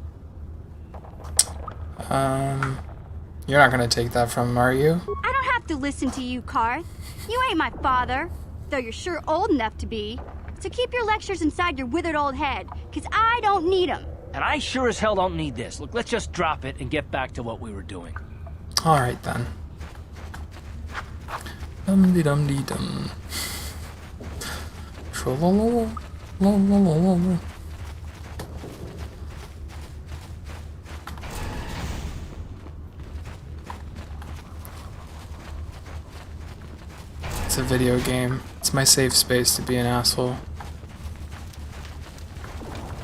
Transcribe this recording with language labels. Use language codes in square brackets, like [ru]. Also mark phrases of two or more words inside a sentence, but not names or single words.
[en] You're not gonna take that from him, are you? I don't have to listen to you, Karth. You ain't my father, though you're sure old enough to be. So keep your lectures inside your withered old head, because I don't need them. And I sure as hell don't need this. Look, let's just drop it and get back to what we were doing. Alright then. Dum-de-dum-de-dum. Tra-la-la-la. It's a video game. It's my safe space to be an asshole.